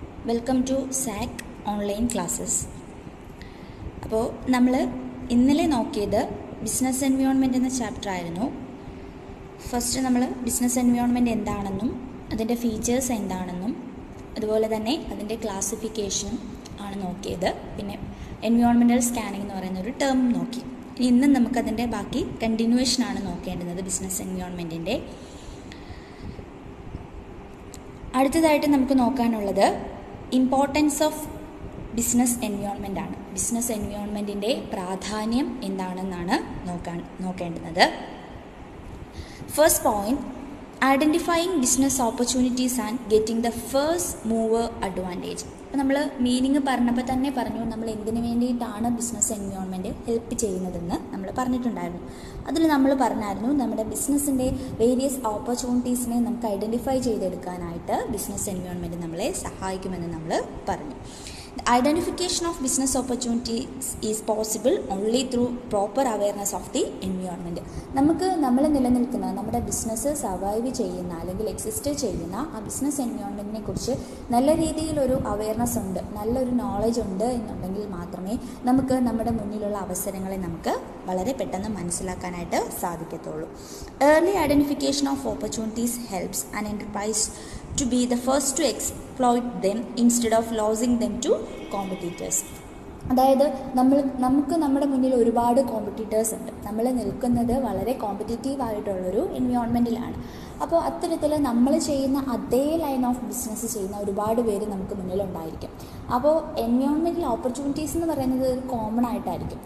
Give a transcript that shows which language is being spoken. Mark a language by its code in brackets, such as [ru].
[en] Welcome to SAC online classes. [ml] അപ്പോൾ നമ്മൾ ഇന്നലെ നോക്കിയത് ബിസിനസ് എൻവയോൺമെൻറ്റ് എന്ന ചാപ്റ്റർ ആയിരുന്നു. ഫസ്റ്റ് നമ്മൾ ബിസിനസ് എൻവയോൺമെൻറ്റ് എന്താണെന്നും അതിൻ്റെ ഫീച്ചേഴ്സ് എന്താണെന്നും അതുപോലെ തന്നെ അതിൻ്റെ ക്ലാസിഫിക്കേഷനും ആണ് നോക്കിയത്. പിന്നെ എൻവയോൺമെൻറ്റൽ സ്കാനിങ് എന്ന് പറയുന്ന ഒരു ടേം നോക്കി. ഇന്ന് നമുക്കതിൻ്റെ ബാക്കി കണ്ടിന്യൂവേഷനാണ് നോക്കേണ്ടുന്നത് ബിസിനസ് എൻവയോൺമെൻറ്റിൻ്റെ. അടുത്തതായിട്ട് നമുക്ക് നോക്കാനുള്ളത് [en] importance of business environment [ml] ആണ്. ബിസിനസ് എൻവയോൺമെൻറ്റിൻ്റെ പ്രാധാന്യം എന്താണെന്നാണ് നോക്കേണ്ടുന്നത്. [en] First point, identifying business opportunities and getting the first mover advantage. [ml] അപ്പോൾ നമ്മൾ മീനിങ് പറഞ്ഞപ്പോൾ തന്നെ പറഞ്ഞു നമ്മൾ എന്തിനു വേണ്ടിയിട്ടാണ് ബിസിനസ് എൻവയോൺമെൻറ്റ് ഹെൽപ്പ് ചെയ്യുന്നതെന്ന് നമ്മൾ പറഞ്ഞിട്ടുണ്ടായിരുന്നു. അതിൽ നമ്മൾ പറഞ്ഞായിരുന്നു നമ്മുടെ ബിസിനസ്സിൻ്റെ വേരിയസ് ഓപ്പർച്യൂണിറ്റീസിനെ നമുക്ക് ഐഡൻറ്റിഫൈ ചെയ്തെടുക്കാനായിട്ട് ബിസിനസ് എൻവയോൺമെൻറ്റ് നമ്മളെ സഹായിക്കുമെന്ന് നമ്മൾ പറഞ്ഞു. [en] The identification of business opportunities is possible only through proper awareness of the environment. [ml] നമുക്ക് നമ്മൾ നിലനിൽക്കുന്ന നമ്മുടെ ബിസിനസ് സർവൈവ് ചെയ്യുന്ന അല്ലെങ്കിൽ എക്സിസ്റ്റ് ചെയ്യുന്ന ആ ബിസിനസ് എൻവയോൺമെൻറ്റിനെ കുറിച്ച് നല്ല രീതിയിലൊരു അവയർനെസ് ഉണ്ട്, നല്ലൊരു നോളജ് ഉണ്ട് എന്നുണ്ടെങ്കിൽ മാത്രമേ നമുക്ക് നമ്മുടെ മുന്നിലുള്ള അവസരങ്ങളെ നമുക്ക് വളരെ പെട്ടെന്ന് മനസ്സിലാക്കാനായിട്ട് സാധിക്കത്തുള്ളൂ. [en] Early identification of opportunities helps an enterprise to be the first to exploit them instead of losing them to competitors. [ml] അതായത് നമുക്ക് നമ്മുടെ മുന്നിൽ ഒരുപാട് കോമ്പറ്റീറ്റേഴ്സ് ഉണ്ട്. നമ്മൾ നിൽക്കുന്നത് വളരെ കോമ്പറ്റീറ്റീവ് ആയിട്ടുള്ളൊരു എൻവയോൺമെൻറ്റിലാണ്. അപ്പോൾ അത്തരത്തിൽ നമ്മൾ ചെയ്യുന്ന അതേ ലൈൻ ഓഫ് ബിസിനസ് ചെയ്യുന്ന ഒരുപാട് പേര് നമുക്ക് മുന്നിലുണ്ടായിരിക്കും. അപ്പോൾ എൻവയോൺമെൻറ്റൽ ഓപ്പർച്യൂണിറ്റീസ് എന്ന് പറയുന്നത് ഒരു കോമൺ ആയിട്ടായിരിക്കും.